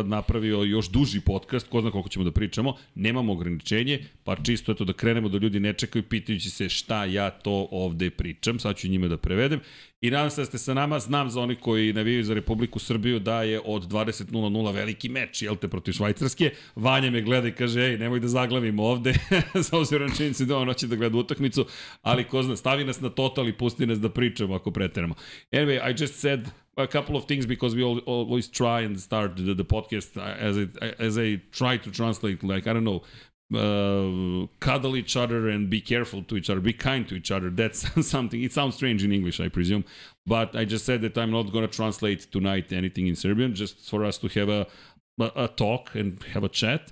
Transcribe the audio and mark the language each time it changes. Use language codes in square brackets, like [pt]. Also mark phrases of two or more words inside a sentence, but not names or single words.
[sr] napravio još duži podcast, ko zna koliko ćemo da pričamo, nemamo ograničenje, pa čisto eto da krenemo da ljudi ne čekaju pitajući se šta ja to ovde pričam, sad ću njima da prevedem i nadam se da ste sa nama, znam za oni koji navijaju za Republiku Srbiju da je od 20:00 veliki meč, jel te, protiv Švajcarske, Vanja me gleda i kaže, ej, nemoj da zaglavimo ovde, sa obzirom činjenici da on hoće da gleda utakmicu, ali ko zna, stavi nas na total i pusti nas da pričamo ako preteramo. [en] Anyway, I just said a couple of things because we always try and start the podcast as I try to translate, like, I don't know, cuddle each other and be careful to each other, be kind to each other. That's something, it sounds strange in English, I presume, but I just said that I'm not going to translate tonight anything in Serbian, just for us to have a talk and have a chat.